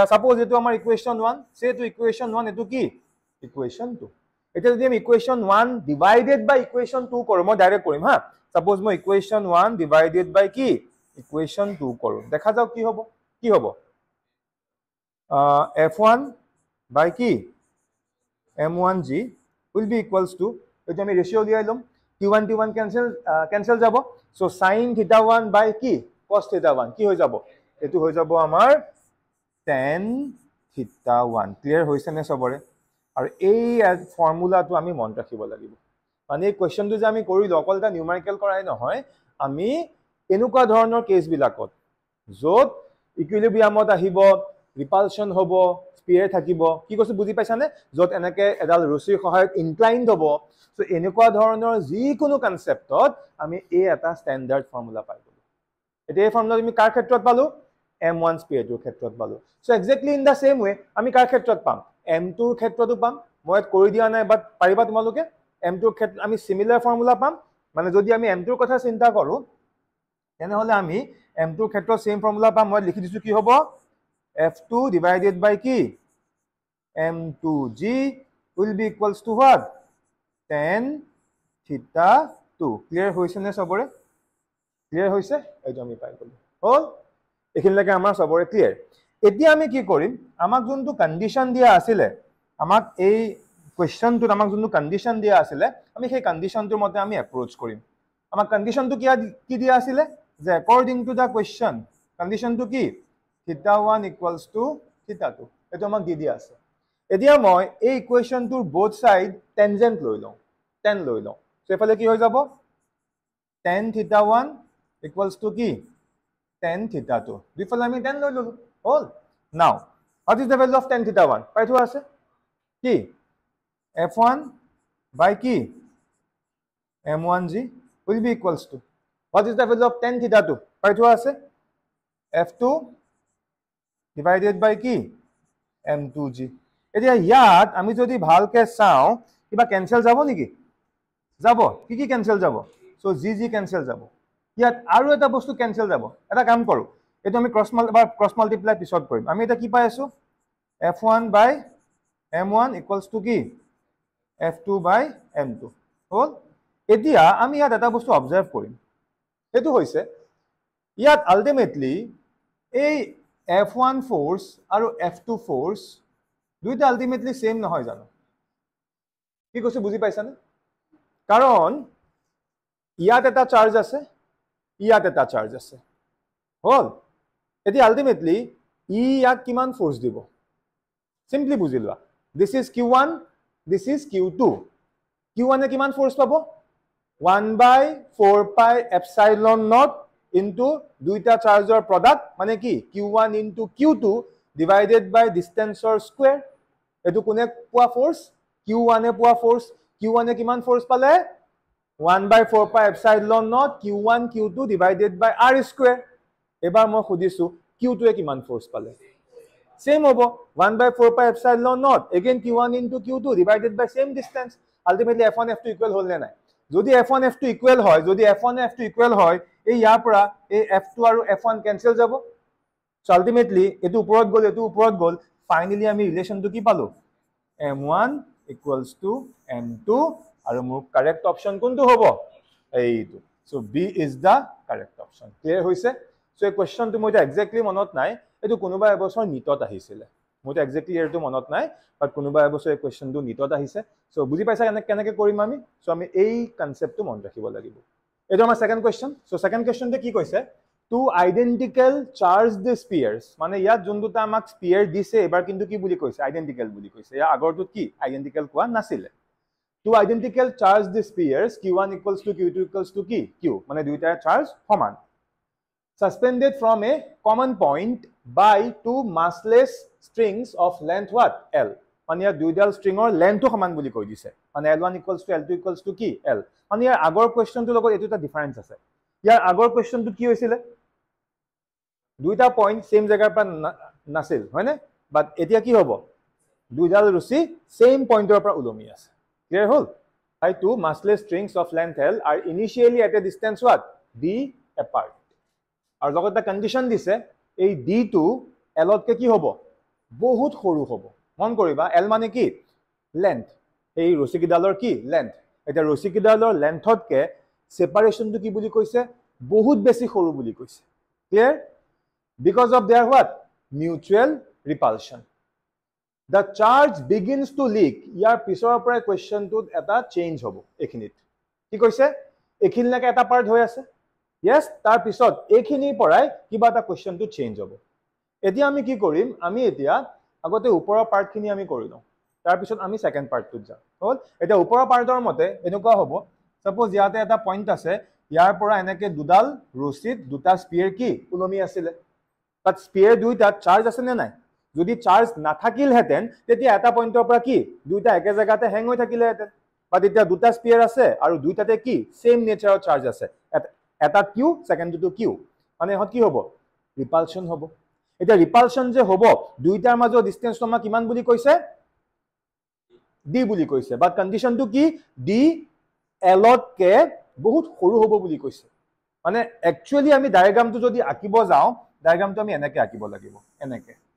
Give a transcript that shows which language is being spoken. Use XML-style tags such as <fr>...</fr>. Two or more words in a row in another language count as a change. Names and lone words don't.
<as>সাপোজ এটো আমাৰ ইকুৱেশন 1 সে এটো ইকুৱেশন 1 এটো কি ইকুৱেশন 2 এতিয়া যদি আমি</as> <en>equation 1 divided by equation 2</en> <as>কৰো মই ডাইৰেক্ট কৰিম হা সাপোজ মই</as> <en>equation 1 divided by</en> <as>কি ইকুৱেশন 2 কৰো দেখা যাওক কি হ'ব f1 বাই কি</as> <en>m1g will be equals</en> <as>to এটো আমি রেশিও লিয়াই লম t1 ক্যান্সেল যাব সো sin θ1 বাই কি cos θ1 কি হৈ যাব এটো হৈ যাব আমাৰ tan θ1 ক্লিয়াৰ হৈছে নে সবৰে আৰু এই ফৰ্মুলাটো আমি মন ৰাখিব লাগিব মানে এই কোৱেশ্চনটো যে আমি কৰিলো অকল এটা নিউমেৰিকেল কৰাই নহয় আমি এনেকুৱা ধৰণৰ কেস বিলাকত যত ইকুইলিব্ৰিয়ামত আহিব ৰিপালশন হ'ব স্পিয়াৰ থাকিব কি কৈছো বুজি পাইছানে যত এনেকে এডাল ৰছিৰ সহায়ত ইনক্লাইনড হ'ব সো এনেকুৱা ধৰণৰ যিকোনো কনসেপ্টত আমি এই এটা</as> <en>standard formula</en> <as>পাই গলো এতিয়া এই ফৰ্মুলা তুমি কাৰ ক্ষেত্ৰত পালো m1 স্পিয়াৰটোৰ ক্ষেত্ৰত পালো সো</as> <en>exactly in the same way</en> <as>আমি কাৰ ক্ষেত্ৰত পাম m2 ৰ ক্ষেত্ৰতো পাম মই কৰি দিয়া নাই বাট পাৰিবা তোমালোকে m2 ৰ ক্ষেত্ৰত আমি</as> <en>similar formula</en> <as>পাম মানে যদি আমি m2 ৰ কথা চিন্তা কৰো তেনেহলে আমি m2 ৰ ক্ষেত্ৰত</as> <en>same formula</en> <as>পাম মই লিখি দিছো কি হ'ব</as> <en>f2 divided by</en> <as>কি</as> <en>m2g will be equals to what tan θ2</en> <as>ক্লিয়াৰ হৈছে নে সবৰে ক্লিয়াৰ হৈছে এইটো আমি পাই গলো হল এখিনলৈকে আমাৰ সবৰে ক্লিয়াৰ এতিয়া আমি কি কৰিম আমাক যোনটো কন্ডিশন দিয়া আছিল আমাক এই কোৱেশ্চনটোত আমাক যোনটো কন্ডিশন দিয়া আছিল আমি সেই কন্ডিশনটোৰ মতে আমি এপ্ৰোচ কৰিম আমাৰ কন্ডিশনটো কি দিয়া আছিলে যে</as> <en>according to the question</en> <as>কন্ডিশনটো কি</as> <en>θ1 equals to θ2</en> <as>এটো আমাক দি দিয়া আছে এতিয়া মই এই ইকুৱেশনটোৰ</as> <en>both side tangent</en> <as>লৈ লওঁ tan লৈ লওঁ সো এফালে কি হৈ যাব</as> <en>tan θ1 equals to</en> <as>কি tan θ2 দুইফালে আমি tan লৈ ললো হল</as> <en>now what is the value of tan θ1</en> <as>পাই থোৱা আছে কি f1 by কি</as> <en>m1g will be equals to what is the value of tan θ2</en> <as>পাই থোৱা আছে f2</as> <en>divided by</en> <as>কি m2g এতিয়া ইয়াত আমি যদি ভালকে চাও কিবা ক্যান্সেল যাব নেকি যাব কি ক্যান্সেল যাব সো জি ক্যান্সেল যাব ইয়াত আৰু এটা বস্তু ক্যান্সেল যাব এটা কাম কৰো এটো আমি</as> <en>cross multiply</en> <as>পিছত কৰিম আমি এটা কি পাই আছো</as> <en>f1 by m1 equals to</en> <as>কি</as> <en>f2 by m2</en> <as>হল এতিয়া আমি ইয়াত এটা বস্তু অবজার্ভ কৰিম এটো হৈছে ইয়াত আলটিমেটলি এই f1 ফোর্স আৰু f2 ফোর্স দুইটা আলটিমেটলি সেম নহয় জানো কি কৈছে বুজি পাইছানে কাৰণ ইয়াত এটা চার্জ আছে ইয়াত এটা চার্জ আছে হল এটি আলটিমেটলি ইয়াক কিমান ফোর্স দিব সিম্পলি বুজি লোৱা</as> <en>this is q1 this is q2</en> <as>q1 এ কিমান ফোর্স পাবো</as> <en>1/4 pi epsilon naught into</en> <as>দুইটা চার্জৰ প্রোডাক্ট মানে কি</as> <en>q1 into q2 divided by distance or square</en> <as>এটো কোনে পোৱা ফোর্স q1 এ পোৱা ফোর্স q1 এ কিমান ফোর্স পালে</as> <en>1/4 pi epsilon naught q1 q2 divided by r square</en> <as>এবাৰ মই খুদিছো q2 এ কিমান ফোর্স পালে same হ'ব</as> <en>1/4 pi epsilon naught again q1 into q2 divided by same distance ultimately</en> <as>f1 f2 equal হল নে নাই যদি f1 f2 equal হয় যদি f1 f2 equal হয় এই ইয়াৰ পৰা এই f2 আৰু f1 ক্যান্সেল যাব সো আলটিমেটলি এটো ওপৰত গল ফাইনালি আমি ৰিলেশনটো কি পালো</as> <en>m1 equals to m2</en> <as>আৰু মোৰ কারেক্ট অপশন কোনটো হ'ব এইটো সো</as> <en>b is the correct option</en> <as>ক্লিয়াৰ হৈছে সো এই কোৱেশ্চনটো মই এক্স্যাক্টলি মনত নাই এটো কোনোবা এবছৰ নিটত আহিছিল মই এক্স্যাক্টলি এটো মনত নাই বাট কোনোবা এবছৰ এই কোৱেশ্চনটো নিটত আহিছে সো বুজি পাইছা কেনেকৈ কৰিম আমি সো আমি এই কনসেপ্টটো মন ৰাখিব লাগিব এটো আমাৰ</as> <en>second question</en> <as>সো সেকেন্ড কোৱেশ্চনতে কি কৈছে</as> <en>two identical charged spheres</en> <as>মানে ইয়াত যোনটা আমাক স্পিয়ার দিছে এবাৰ কিন্তু কি বুলি কৈছে আইডেন্টিক্যাল বুলি কৈছে ইয়া আগৰটো কি আইডেন্টিক্যাল কোৱা নাছিলে</as> <en>two identical charged spheres q1 equals to q2 equals to</en> <as>কি q মানে দুইটা চার্জ সমান</as> <en>suspended from a common point by two massless strings of length what</en> <as>l মানে ইয়াৰ দুইডাল স্ট্ৰিঙৰ লেন্থটো সমান বুলি কৈ দিছে মানে</as> <en>l1 equals to l2 equals to</en> <as>কি l মানে ইয়াৰ আগৰ কোৱেশ্চনটো লগত এটো এটা ডিফাৰেন্স আছে ইয়াৰ আগৰ কোৱেশ্চনটো কি হৈছিল দুইটা পয়েন্ট সেম জায়গাৰ পৰা নাছিল হয়নে বাট এতিয়া কি হ'ব দুইডাল ৰছী সেম পয়েন্টৰ পৰা উলমি আছে ক্লিয়াৰ হল</as> <en>by two massless strings of length l are initially at a distance what d apart</en> <as>আৰু লগত এটা কন্ডিশন দিছে এই d টো l তকে কি হ'ব বহুত সৰু হ'ব মন কৰিবা l মানে কি লেন্থ এই ৰছীকিডালৰ কি লেন্থ এটা ৰছীকিডালৰ লেন্থতকে সেপাৰেশনটো কি বুলি কৈছে বহুত বেছি সৰু বুলি কৈছে ক্লিয়াৰ</as> <en>because of their what mutual repulsion the charge begins to leak</en> <as>ইয়াৰ পিছৰ পৰা কোৱেশ্চনটোত এটা চেঞ্জ হ'ব এখিনিত কি কৈছে এখিনিলৈকে এটা পাৰ্ট হৈ আছে yes তাৰ পিছত এখিনিৰ পৰাই কিবা এটা কোৱেশ্চনটো চেঞ্জ হ'ব এতিয়া আমি কি কৰিম আমি এতিয়া আগতে ওপৰৰ পাৰ্টখিনি আমি কৰি লওঁ তাৰ পিছত আমি সেকেন্ড পাৰ্টটোত যাম হল এতিয়া ওপৰৰ পাৰ্টৰ মতে এনেকুৱা হ'ব সাপোজ ইয়াতে এটা পইণ্ট আছে ইয়াৰ পৰা এনেকে দুডাল ৰছীত দুটা স্পিয়াৰ কি উলমি আছিল বাট স্পিয়াৰ দুইটা চাৰ্জ আছে নে নাই যদি চাৰ্জ নাথাকিল হেতেন তেতিয়া এটা পইণ্টৰ পৰা কি দুইটা একে জায়গাতে হ্যাং হৈ থাকিলে হেতেন বাট এতিয়া দুটা স্পিয়াৰ আছে আৰু দুইটাতে কি সেম নেচাৰৰ চাৰ্জ আছে এটা কিউ সেকেন্ডটো কিউ মানে হত কি হ'ব ৰিপালশন হ'ব এটা ৰিপালশন যে হ'ব দুইটাৰ মাজৰ ডিসটেন্সটো আমাক কিমান বুলি কৈছে d বুলি কৈছে বাট কন্ডিশনটো কি d l তকে বহুত সৰু হ'ব বুলি কৈছে মানে একচুয়ালি আমি ডায়াগ্ৰামটো যদি আঁকিব যাও ডায়াগ্ৰামটো আমি এনেকে আঁকিব লাগিব এনেকে</as>